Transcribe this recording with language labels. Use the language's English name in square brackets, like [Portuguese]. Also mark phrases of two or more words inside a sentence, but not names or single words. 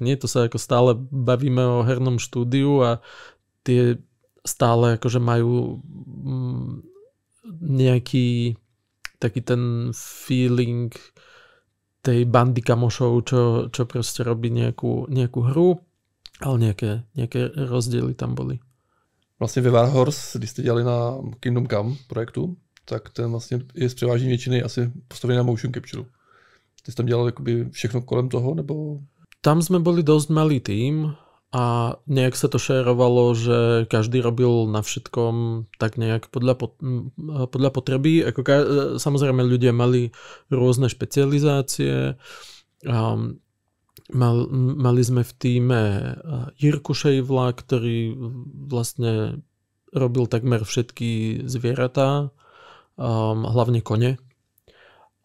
[Slovak] Nie, to sa ako stále bavíme o hernom štúdiu a tie stále akože majú nejaký taký ten feeling tej bandy kamošov, čo proste robí nejakú hru, ale nejaké rozdiely tam boli. [Czech] Vlastně ve Warhorse, když jste dělali na Kingdom Come projektu, tak ten vlastně je z převážné většiny asi postavený na [English] motion capture. [Czech] Ty jsi tam dělal jakoby všechno kolem toho, nebo? [Slovak] Tam sme boli dosť malý tím a nejak sa to šerovalo, že každý robil na všetkom tak nejak podľa potreby. Samozrejme ľudia mali rôzne špecializácie. Mali sme v tíme Jirku Šejvla, ktorý vlastne robil takmer všetky zvieratá, hlavne kone.